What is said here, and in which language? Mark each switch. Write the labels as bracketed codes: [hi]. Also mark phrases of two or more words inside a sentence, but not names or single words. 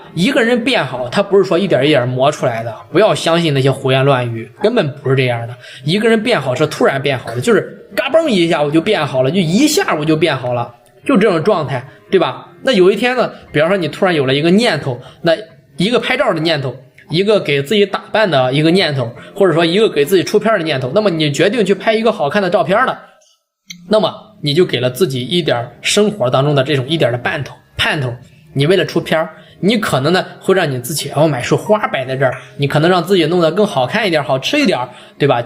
[zh] 一個人變好，他不是說一點一點磨出來的，不要相信那些胡言亂語，根本不是這樣的。一個人變好是突然變好的，就是嘎嘣一下我就變好了，就一下我就變好了，就這種狀態，對吧？那有一天呢，比方說你突然有了一個念頭，那一個拍照的念頭，一個給自己打扮的一個念头，或者說一個給自己出片的念头，那麼你決定去拍一個好看的照片了，那麼你就給了自己一點生活當中的这種一點的盼頭。你為了出片，你可能呢會讓你自己買束花擺在這兒，你可能讓自己弄得更好看一點，好吃一點，對吧？